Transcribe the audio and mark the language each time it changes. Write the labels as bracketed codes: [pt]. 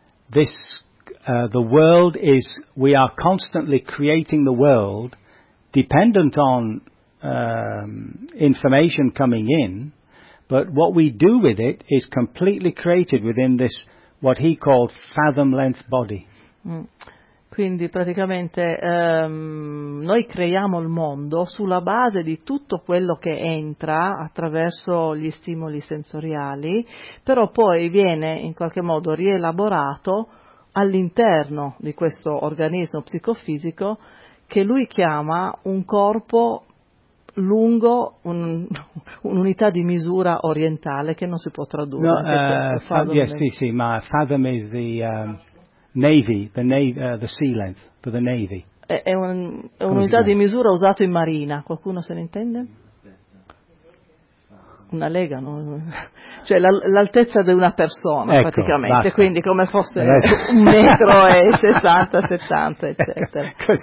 [en] The world is, we are constantly creating the world dependent on information coming in, but what we do with it is completely created within this, what he called fathom length body. [it] Quindi praticamente noi creiamo il mondo sulla base di tutto quello che entra attraverso gli stimoli sensoriali, però poi viene in qualche modo rielaborato all'interno di questo organismo psicofisico che lui chiama un corpo lungo, un'unità di misura orientale che non si può tradurre. [en] Fathom is the... the sea length for the navy. [it] È un'unità di misura usato in marina. Qualcuno se ne intende? Una lega, no? Cioè l'altezza di una persona, ecco, praticamente. Basta. Quindi come fosse un metro e 60, 70, eccetera.